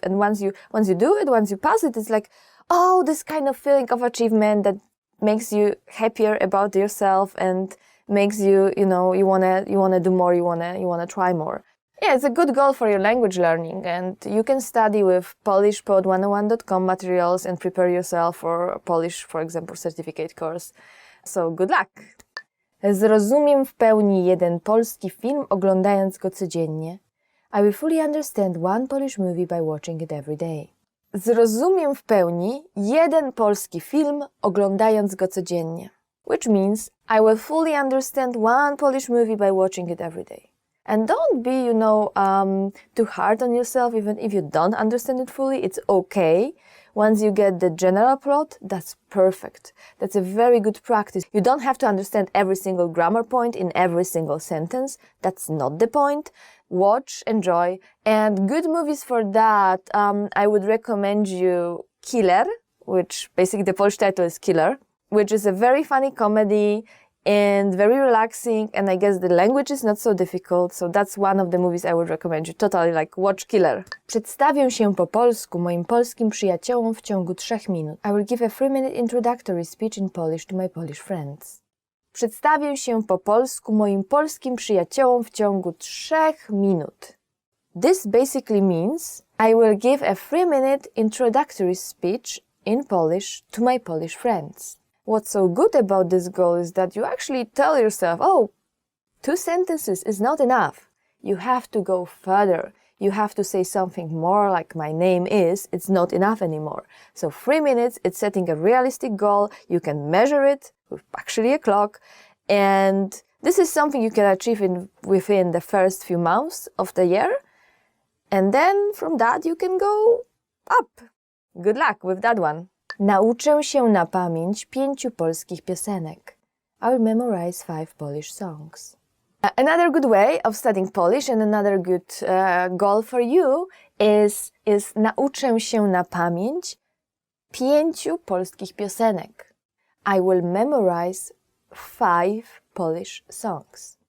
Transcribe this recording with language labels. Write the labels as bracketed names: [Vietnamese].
[English] And once you do it, once you pass it, it's like, oh, this kind of feeling of achievement that makes you happier about yourself and makes you, you wanna do more, you wanna try more. Yeah, it's a good goal for your language learning, and you can study with polishpod101.com materials and prepare yourself for a Polish, for example, certificate course. So good luck! [Polish] Zrozumiem w pełni jeden polski film, oglądając go codziennie. [English] I will fully understand one Polish movie by watching it every day. [Polish] Zrozumiem w pełni jeden polski film, oglądając go codziennie. [English] Which means I will fully understand one Polish movie by watching it every day. And don't be, too hard on yourself, even if you don't understand it fully. It's okay. Once you get the general plot, that's perfect. That's a very good practice. You don't have to understand every single grammar point in every single sentence. That's not the point. Watch, enjoy, and good movies for that. I would recommend you Killer, which basically the Polish title is Killer, which is a very funny comedy and very relaxing, and I guess the language is not so difficult, so that's one of the movies I would recommend you. Totally, watch Killer. [Polish] Przedstawię się po polsku moim polskim przyjaciołom w ciągu 3 minut. [English] I will give a 3-minute introductory speech in Polish to my Polish friends. [Polish] Przedstawię się po polsku moim polskim przyjaciołom w ciągu 3 minut. [English] This basically means I will give a 3-minute introductory speech in Polish to my Polish friends. What's so good about this goal is that you actually tell yourself, 2 sentences is not enough. You have to go further. You have to say something more like my name is. It's not enough anymore. So 3 minutes, it's setting a realistic goal. You can measure it with actually a clock. And this is something you can achieve within the first few months of the year. And then from that you can go up. Good luck with that one. [Polish] Nauczę się na pamięć 5 polskich piosenek. [English] I will memorize 5 Polish songs. Another good way of studying Polish and another good goal for you is [Polish] nauczę się na pamięć 5 polskich piosenek. [English] I will memorize 5 Polish songs.